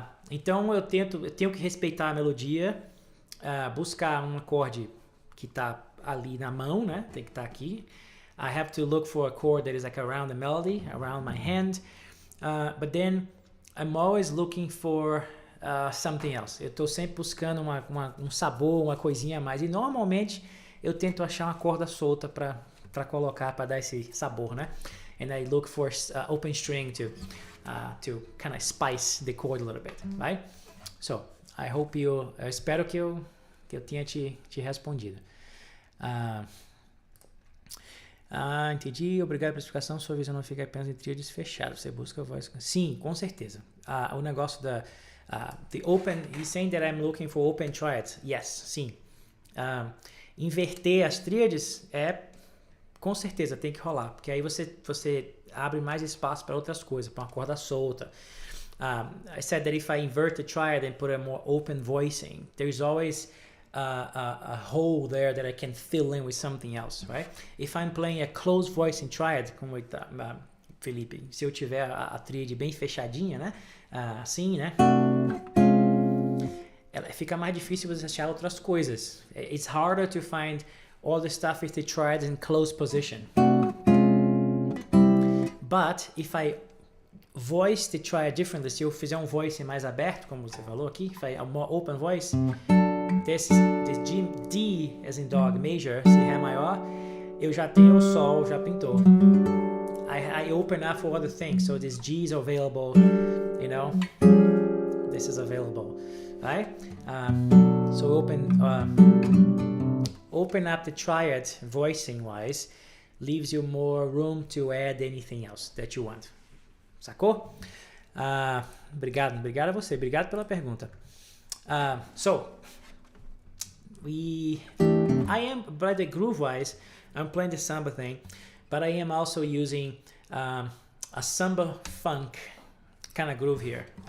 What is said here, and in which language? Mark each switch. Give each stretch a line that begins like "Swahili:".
Portuguese: Então eu tenho que respeitar a melodia, buscar um acorde que tá ali na mão, né? Tem que estar aqui.
English: I have to look for a chord that is like around the melody, around my hand. But then I'm always looking for something else.
Portuguese: Eu estou sempre buscando um sabor, uma coisinha a mais. E normalmente eu tento achar uma corda solta para colocar, para dar esse sabor, né?
English: And I look for open string to kind of spice the chord a little bit, right? So, I hope
Portuguese: eu espero que eu tenha te respondido. Entendi. Obrigado pela explicação. Sua visão não fica apenas em tríades fechadas. Você busca a voz. Sim, com certeza. O negócio da
English: the open. He's saying that I'm looking for open triads. Yes, sim.
Portuguese: Inverter as tríades com certeza tem que rolar, porque aí você abre mais espaço para outras coisas, para uma corda solta.
English: I said that if I invert the triad and put a more open voicing, there's always a hole there that I can fill in with something else, right? If I'm playing a closed voicing triad,
Portuguese: como Felipe, se eu tiver a tríade bem fechadinha, né? Assim, né? Fica mais difícil você achar outras coisas.
English: It's harder to find all the stuff with the triads in closed position. But if I voice the triad differently,
Portuguese: se eu fizer um voice mais aberto, como você falou aqui,
English: if I a more open voice, this G, D as in dog major,
Portuguese: se Ré maior, eu já tenho o Sol, já pintou.
English: I open up for other things, so this G is available, you know, this is available, right? So open up the triad voicing wise, leaves you more room to add anything else that you want.
Portuguese: Sacou? Obrigado a você, obrigado pela pergunta.
English: So I am, by the groove wise, I'm playing the samba thing, but I am also using a samba funk kind of groove here.